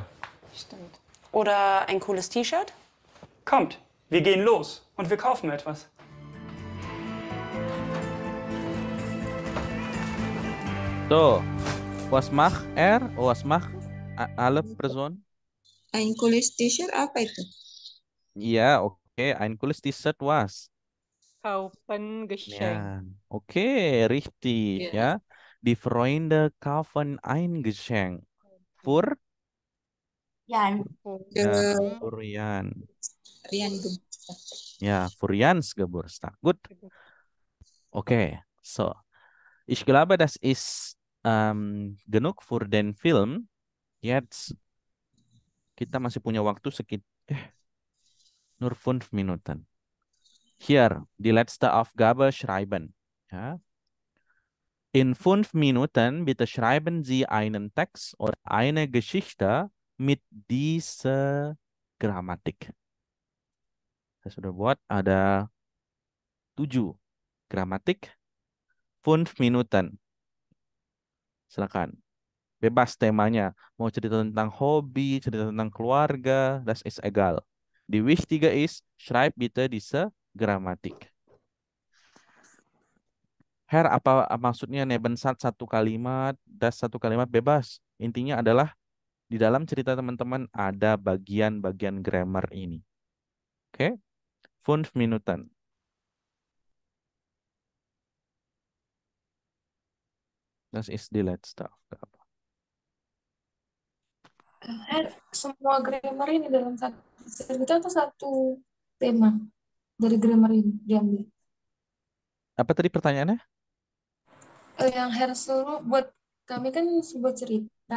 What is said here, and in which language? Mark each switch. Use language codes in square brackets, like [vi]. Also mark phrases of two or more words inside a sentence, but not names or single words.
[de] Stimmt. Oder ein cooles T-Shirt? Kommt, wir gehen los und wir kaufen etwas. So, was macht er? Was macht alle Person? Ein cooles T-shirt [id] apa itu? [de] Ja, okay, ein cooles T-Shirt was? Kaufen Geschenk. Ja, okay, richtig, ja. Die Freunde kaufen ein Geschenk. Für? Jan. Ja, für Jan. Rian Geburtstag. Ja, für Jans Geburtstag. Gut. Okay, so. Ich glaube, das ist genug für den Film. [id] Jetzt kita masih punya waktu [de] nur 5 Minuten. Hier, die letzte Aufgabe schreiben. Ja. In 5 Minuten bitte schreiben Sie einen Text oder eine Geschichte mit dieser Grammatik. [id] Saya sudah buat ada 7 gramatik. [de] 5 Minuten. Silakan. [id] Bebas temanya. Mau cerita tentang hobi, cerita tentang keluarga, [de] das ist egal. Die wichtige ist, schreib bitte diese Grammatik. Herr, [id] apa maksudnya nebensat satu kalimat, [de] das satu [id] kalimat bebas. Intinya adalah di dalam cerita teman-teman ada bagian-bagian grammar ini. [de] Oke? 5 Minuten. Das ist die letzte Aufgabe. [id] Semua grammar ini dalam satu cerita atau satu tema dari grammar ini diambil? Apa tadi pertanyaannya? Yang harus suruh buat kami kan sebuah cerita.